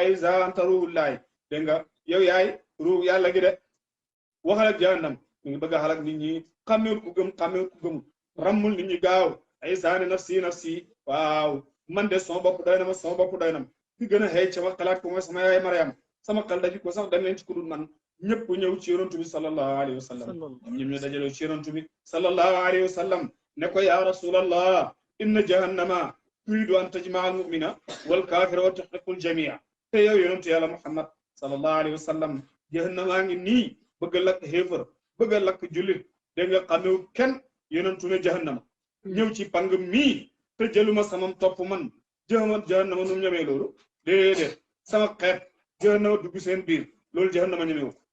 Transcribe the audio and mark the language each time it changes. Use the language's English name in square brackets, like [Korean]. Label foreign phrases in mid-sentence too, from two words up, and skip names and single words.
[Arabic] عيسى أنت روح الله [Wolof] dégg nga yow yaay ruux yàlla gi de waxal ak jahannam mi ngi bëgg a xalak nit ñi xamewul ku gëm xamewul ku gëmul rammul nit ñi gaaw Isa ne [Arabic] نفسي نفسي [Wolof] waaw man de sama bopp doy na ma sama bopp doy na ma ki gën a xëy ci ma xalaat ko mooy sama yaay Mariam sama xel daji ko sax dem leen ci ku dul man ñëpp ñëw ci yonantu bi [Arabic] صلى الله عليه وسلم [Wolof] ñoom ñu dajaloo ci yonantu bi [Arabic] صلى الله عليه وسلم [Wolof] ne ko [Arabic] يا رسول الله إن جهنم تريد أن تجمع المؤمن والكافر وتحرق الجميع [Wolof] te yow yonantu yàlla Muhammad [Arabic] صلى الله عليه وسلم [Wolof] jahannama ngi nii bëgg a lakk xéefar bëgg a lakk jullit dégg nga xamewu kenn yonantu ne jahannama ñëw ci pang mii te jëluma samam topp man jahannama nu mu ñemee loolu déedéet sama xeet jahannama dugg seen biir loolu jahannama ñemewu